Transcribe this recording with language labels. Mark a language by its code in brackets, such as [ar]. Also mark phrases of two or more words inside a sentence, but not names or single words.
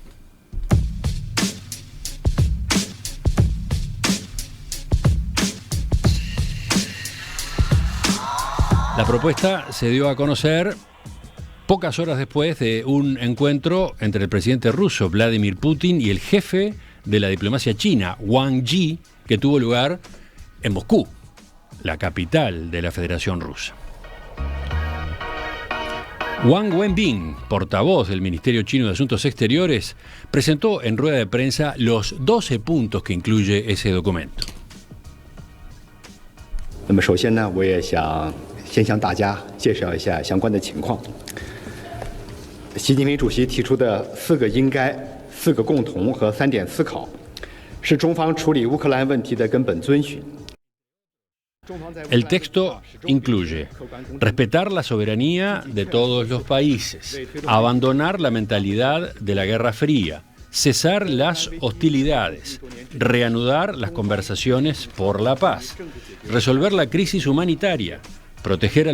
[es] La propuesta se dio a conocer pocas horas después de un encuentro entre el presidente ruso Vladimir Putin y el jefe de la diplomacia china, Wang Yi, que tuvo lugar en Moscú, la capital de la Federación Rusa. Wang Wenbin, portavoz del Ministerio Chino de Asuntos Exteriores, presentó en rueda de prensa los 12 puntos que incluye ese documento. [zh] 首先呢，我也想先向大家介绍一下相关的情况。习近平主席提出的4个应该、4个共同和3点思考，是中方处理乌克兰问题的根本遵循。 [es] El texto incluye respetar la soberanía de todos los países, abandonar la mentalidad de la Guerra Fría, cesar las hostilidades, reanudar las conversaciones por la paz, resolver la crisis humanitaria, proteger a